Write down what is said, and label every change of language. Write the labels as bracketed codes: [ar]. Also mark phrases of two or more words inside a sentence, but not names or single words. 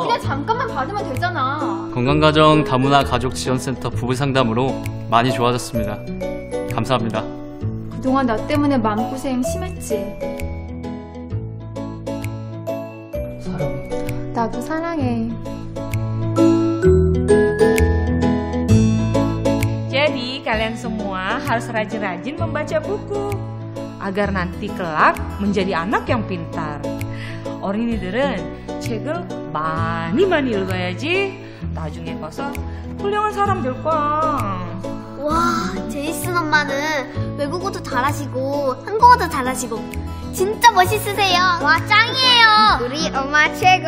[ko] 그냥 잠깐만 받으면 되잖아. 건강가정 다문화 가족지원센터 부부상담으로 많이 좋아졌습니다. 감사합니다. 그동안 나 때문에 마음고생 심했지. 사랑해. 나도 사랑해. [id] Jadi kalian semua harus rajin-rajin membaca buku agar nanti kelak menjadi anak yang pintar. [ko] 어린이들은 책을 많이 읽어야지 나중에 커서 훌륭한 사람 될 거야. 와, 제이슨 엄마는 외국어도 잘하시고 한국어도 잘하시고 진짜 멋있으세요. 와, 짱이에요. 우리 엄마 최고.